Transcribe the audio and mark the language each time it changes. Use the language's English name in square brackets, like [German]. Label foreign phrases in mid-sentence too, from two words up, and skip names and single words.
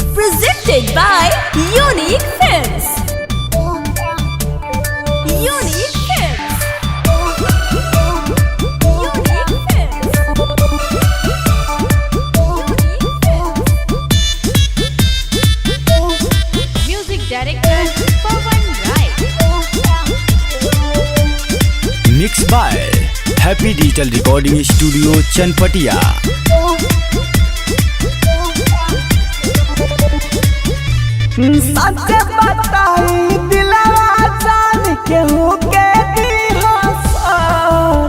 [English] presented by Unique Films. Unique Films. Unique Films. Music director Pawan Rai. mix by Happy Digital Recording Studio चनपटिया। [Bhojpuri] सच बताई दिलवा जान केहू के दिहसन।